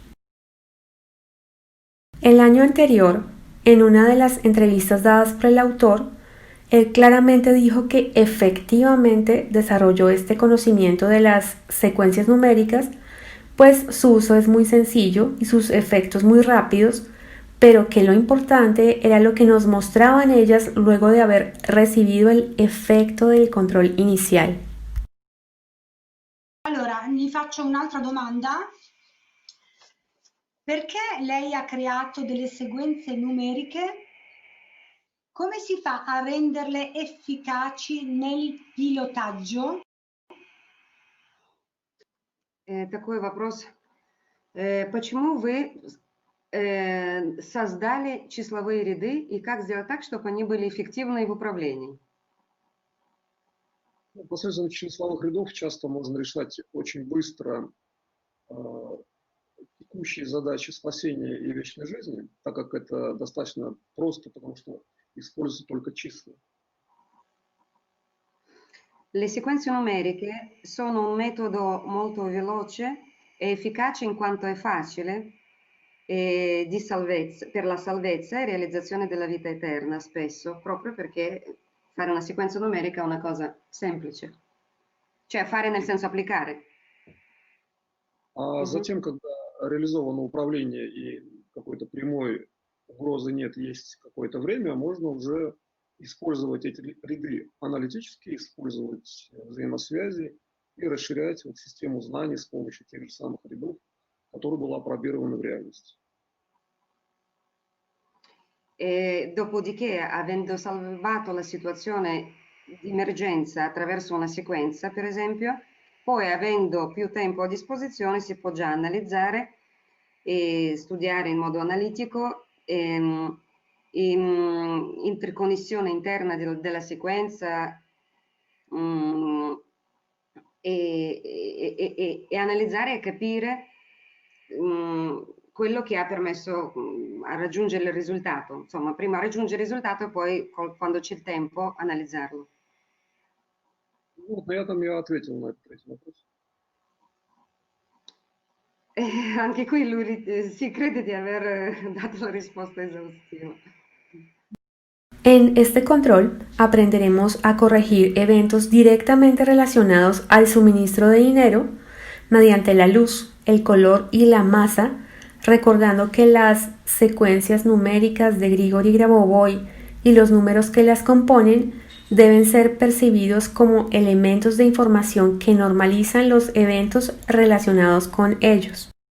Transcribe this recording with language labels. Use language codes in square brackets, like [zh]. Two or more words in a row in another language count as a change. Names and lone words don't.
[es] El año anterior, en una de las entrevistas dadas por el autor, él claramente dijo que efectivamente desarrolló este conocimiento de las secuencias numéricas, pues su uso es muy sencillo y sus efectos muy rápidos, pero que lo importante era lo que nos mostraban ellas luego de haber recibido el efecto del control inicial. [it] Allora, mi faccio un'altra domanda. Perché lei ha creato delle sequenze numeriche? Come si fa a renderle efficaci nel pilotaggio? [ru] Такой вопрос. Почему вы создали числовые ряды и как сделать так, чтобы они были эффективны в управлении? Посредством числовых рядов часто можно решать очень быстро текущие задачи спасения и вечной жизни, так как это достаточно просто, потому что используются только числа. [it] Le sequenze numeriche sono un metodo molto veloce e efficace in quanto è facile di salvezza, per la salvezza e realizzazione della vita eterna spesso, proprio perché fare una sequenza numerica è una cosa semplice, cioè fare nel senso applicare. [ru] А затем, когда реализовано управление и какой-то прямой угрозы нет, есть какое-то время, можно уже использовать эти ряды аналитически, использовать взаимосвязи и расширять вот систему знаний с помощью тех же самых рядов, которая была опробирована в реальности. [it] E dopodiché, avendo salvato la situazione di emergenza attraverso una sequenza, per esempio, poi avendo più tempo a disposizione si può già analizzare e studiare in modo analitico interconnessione interna della sequenza e analizzare e capire quello che ha permesso a raggiungere il risultato. Insomma, prima raggiungere il risultato e poi, quando c'è il tempo, analizzarlo. [ru] Ну, на этом я ответил на этот третий вопрос. [it] Anche qui lui si crede di aver dato la risposta esaustiva. [es] En este control aprenderemos a corregir eventos directamente relacionados al suministro de dinero mediante la luz, el color y la masa, recordando que las secuencias numéricas de Grigori Grabovoi y los números que las componen deben ser percibidos como elementos de información que normalizan los eventos relacionados con ellos.